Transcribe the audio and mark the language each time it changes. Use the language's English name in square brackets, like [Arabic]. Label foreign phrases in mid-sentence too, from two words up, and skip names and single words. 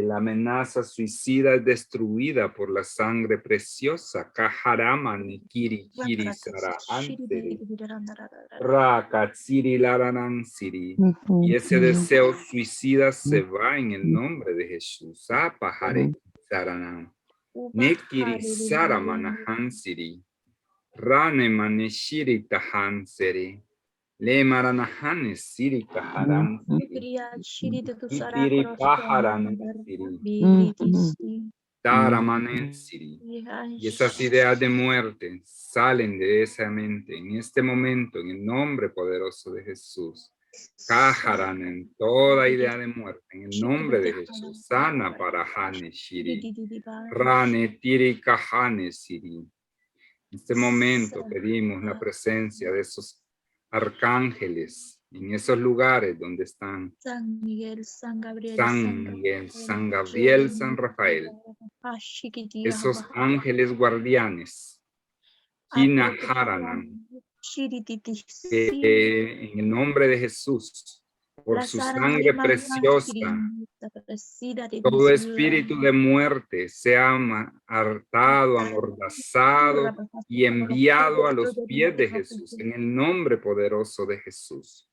[Spanish] La amenaza suicida es destruida por la sangre preciosa. Kaharamani, Kiri, Kiri, Sara, Ansiri. Rakatsiri, Laranansiri. Y ese deseo suicida se va en el nombre de Jesús. Apahare, Saranam. Nekiri, Saramanahansiri. Rane maneshiri tahanseri. Le maranahane siri kaharan. Ikiri paharan siri. Taramanen siri. Y esas ideas de muerte salen de esa mente en este momento en el nombre poderoso de Jesús. Kaharan en toda idea de muerte en el nombre de Jesús. Sana para hane shiri. Rane tiri kahane siri. En este momento pedimos la presencia de esos arcángeles en esos lugares donde están San Miguel, San Gabriel, San Gabriel, San Rafael, esos ángeles guardianes, Kina Haranan, que en el nombre de Jesús, por su sangre preciosa, todo espíritu de muerte sea hartado, amordazado y enviado a los pies de Jesús, en el nombre poderoso de Jesús.